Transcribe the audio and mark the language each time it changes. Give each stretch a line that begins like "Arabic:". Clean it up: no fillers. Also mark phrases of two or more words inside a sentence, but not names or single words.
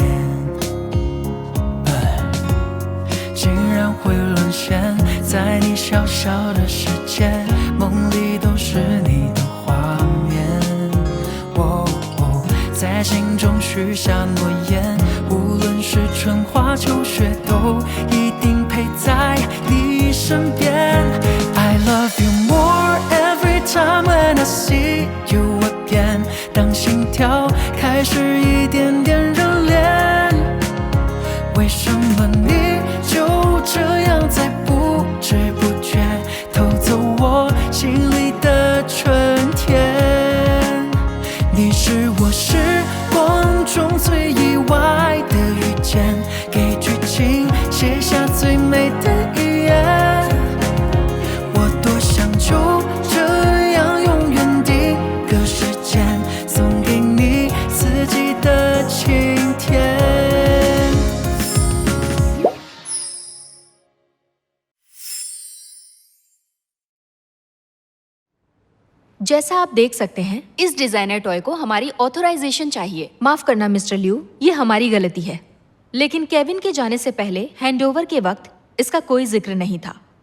Chinese: 竟然会沦陷在你小小的世界，梦里都是你的画面。在心中许下诺言，无论是春花秋雪，都一定陪在你身边。
English: I love you more every time when I see you again。
Chinese: 当心跳开始一点点热恋，为什么你就这样在不知不觉偷走我心里的春天？你是我时光中最意外的遇见，给剧情写下最美的语言。我多想就这样永远定格时间，送给你四季的晴天。
Hindi: जैसा आप देख सकते हैं, इस
English: designer toy
Hindi: को हमारी ऑथराइजेशन चाहिए। माफ करना मिस्टर ल्यू, ये हमारी गलती है। लेकिन केविन के जाने से पहले हैंडओवर के वक्त इसका कोई जिक्र नहीं था।